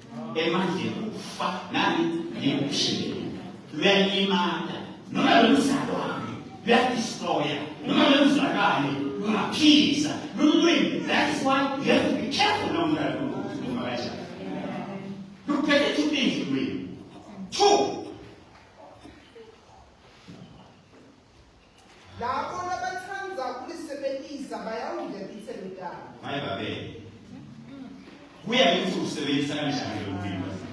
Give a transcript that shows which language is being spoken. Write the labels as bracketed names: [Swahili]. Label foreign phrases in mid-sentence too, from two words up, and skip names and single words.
[Swati] emandleni ukufa nani yekushiyela luyalimata noma lomzalwane luyadestroya noma lomzalwane lungaphisa lulwimi. [English] That is why you have to be careful [Swati] nomntwana uma kanjani. Luphethe [English] two things [Swati] ulwimi. Two. Labo abathanda ukulisebenzisa bayawudlulisa lentando. Hayi babe. Kuya ukuthi usebenzisa kanjani lo lwimi.